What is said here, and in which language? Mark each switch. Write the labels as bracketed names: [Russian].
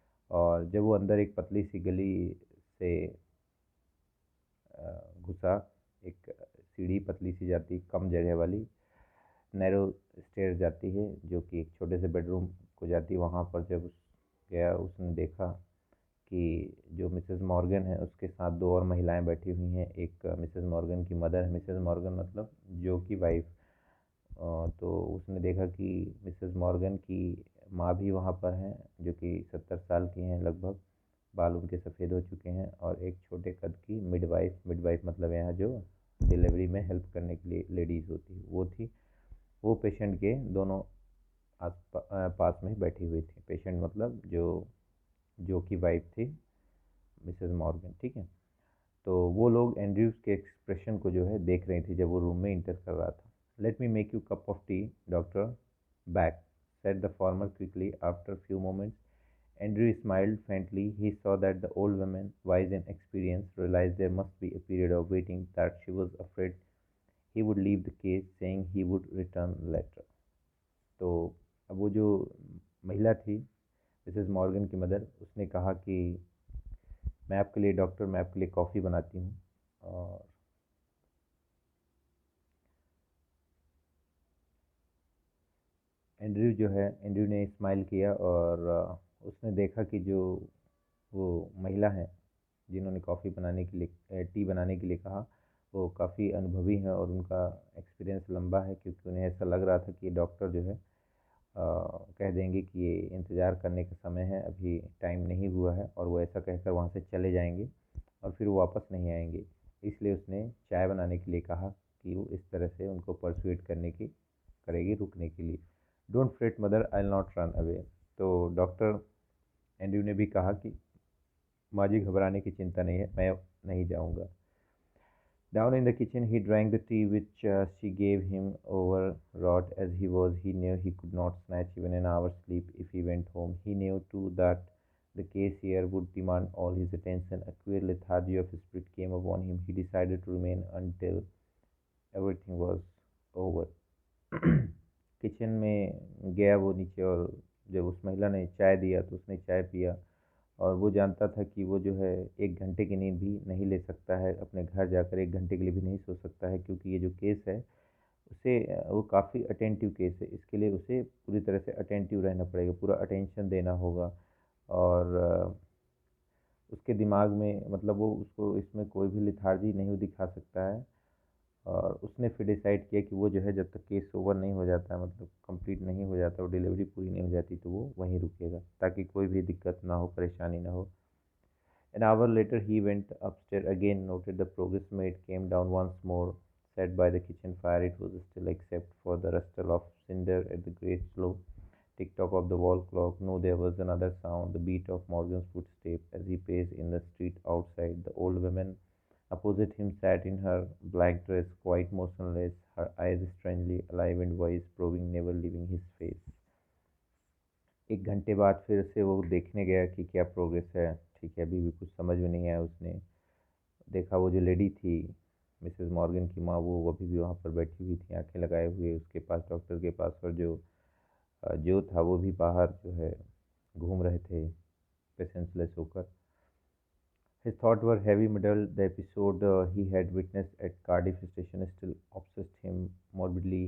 [Hindi] और जब वो अंदर एक पतली सी गली से घुसा, एक सीढ़ी पतली सी जाती, कम जगह वाली नैरो स्टेयर जाती है, जो कि एक छोटे से बेडरूम को जाती है। वहाँ पर जब गया, उसने देखा कि जो मिसेस मॉर्गन है उसके साथ दो और महिलाएं बैठी हुई हैं। एक मिसेस मॉर्गन की मदर है, मिसेस मॉर्गन मतलब जो की वाइफ। तो उसने देखा कि मिसेस मॉर्गन की माँ भी वहाँ पर हैं, जो कि 70 साल की हैं लगभग, बाल उनके सफ़ेद हो चुके हैं। और एक छोटे कद की मिडवाइफ, मिडवाइफ मतलब यहाँ जो डिलीवरी में हेल्प करने के लिए लेडीज़ होती है वो थी। वो पेशेंट के दोनों पास में बैठी हुई थी। पेशेंट मतलब जो की वाइफ थी मिसेस मॉर्गन, ठीक है। तो वो लोग एंड्रयूज के एक्सप्रेशन को जो है देख रही थी जब वो रूम में इंटर कर रहा था। [English] Let me make you cup of tea doctor, back said the former quickly. After a few moments, Andrew smiled faintly. He saw that the old woman, wise and experienced, realized there must be a period of waiting, that she was afraid he would leave the case, saying he would return later. [Hindi] तो अब वो जो महिला थी Mrs Morgan की mother, उसने कहा कि मैं आपके लिए डॉक्टर, मैं आपके लिए कॉफ़ी बनाती हूँ। और एंड्रयू ने स्माइल किया, और उसने देखा कि जो वो महिला है जिन्होंने कॉफ़ी बनाने के लिए, टी बनाने के लिए कहा, वो काफ़ी अनुभवी हैं और उनका एक्सपीरियंस लंबा है, क्योंकि उन्हें ऐसा लग रहा था कि डॉक्टर जो है कह देंगे कि ये इंतज़ार करने का समय है, अभी टाइम नहीं हुआ है, और वो ऐसा कहकर वहाँ से चले जाएंगे और फिर वो वापस नहीं आएंगे। इसलिए उसने चाय बनाने के लिए कहा कि वो इस तरह से उनको परसुएट करने की करेगी रुकने के लिए। [English] Don't fret mother, I will not run away. [Hindi] तो डॉक्टर एंड्रयू ने भी कहा कि माँ जी घबराने की चिंता नहीं है, मैं नहीं जाऊँगा। [English] Down in the kitchen, he drank the tea which she gave him, overwrought as he was. He knew he could not snatch even an hour's sleep if he went home. He knew too that the case here would demand all his attention. A queer lethargy of spirit came upon him. He decided to remain until everything was over. [Hindi] Kitchen में गया वो नीचे, और जब उस महिला ने चाय दिया तो उसने चाय पिया, और वो जानता था कि वो जो है 1 घंटे की नींद भी नहीं ले सकता है, अपने घर जाकर 1 घंटे के लिए भी नहीं सो सकता है, क्योंकि ये जो केस है उसे वो काफ़ी अटेंटिव केस है। इसके लिए उसे पूरी तरह से अटेंटिव रहना पड़ेगा, पूरा अटेंशन देना होगा। और उसके दिमाग में मतलब वो उसको इसमें कोई भी लिथार्जी नहीं दिखा सकता है। और उसने फिर डिसाइड किया कि वो जो है जब तक केस ओवर नहीं हो जाता है, मतलब कंप्लीट नहीं हो जाता, वो डिलीवरी पूरी नहीं हो जाती, तो वो वहीं रुकेगा, ताकि कोई भी दिक्कत ना हो, परेशानी ना हो। [English] An hour later, he went upstairs again, noted the progress made, came down once more, sat by the kitchen fire. It was still, except for the rustle of cinder at the great slow tick tock of the wall clock. No, there was another sound, the beat of Morgan's footstep as he paced in the street outside. The old woman opposite him sat in her black dress, quite motionless, her eyes strangely alive and voice probing, never leaving his face. [Hindi] 1 घंटे बाद फिर से वो देखने गया कि क्या progress है। ठीक है, अभी भी कुछ समझ में नहीं आया। उसने देखा वो जो लेडी थी मिसेस मॉर्गन की माँ, वो अभी भी वहाँ पर बैठी हुई थी, आंखें लगाए हुए उसके पास, डॉक्टर के पास। और जो था वो भी बाहर जो है घूम रहे थे पेशेंसलेस होकर। [English] His thoughts were heavy muddled. The episode he had witnessed at Cardiff station still obsessed him morbidly.